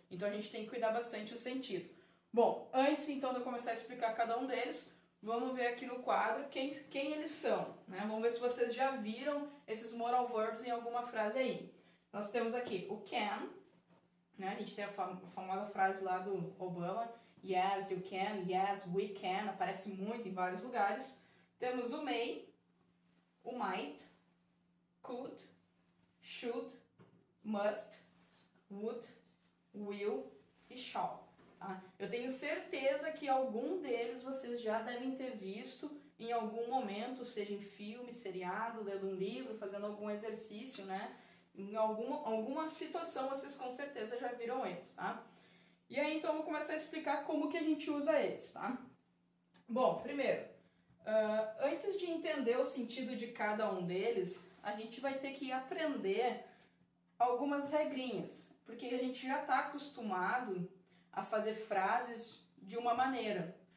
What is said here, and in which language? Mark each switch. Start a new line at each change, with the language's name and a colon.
Portuguese: Então a gente tem que cuidar bastante do sentido. Bom, antes então de eu começar a explicar cada um deles, vamos ver aqui no quadro quem eles são. Né? Vamos ver se vocês já viram esses moral verbs em alguma frase aí. Nós temos aqui o can, né? A gente tem a famosa frase lá do Obama,
English: yes, you can, yes, we can,
Portuguese: aparece muito em vários lugares. Temos o may, o might, could, should, must, would, will e shall. Tá? Eu tenho certeza que algum deles vocês já devem ter visto em algum momento, seja em filme, seriado, lendo um livro, fazendo algum exercício, né? Em alguma situação vocês com certeza já viram eles, tá? E aí então eu vou começar a explicar como que a gente usa eles, tá? Bom, primeiro, antes de entender o sentido de cada um deles, a gente vai ter que aprender algumas regrinhas, porque a gente já está acostumado a fazer frases de uma maneira.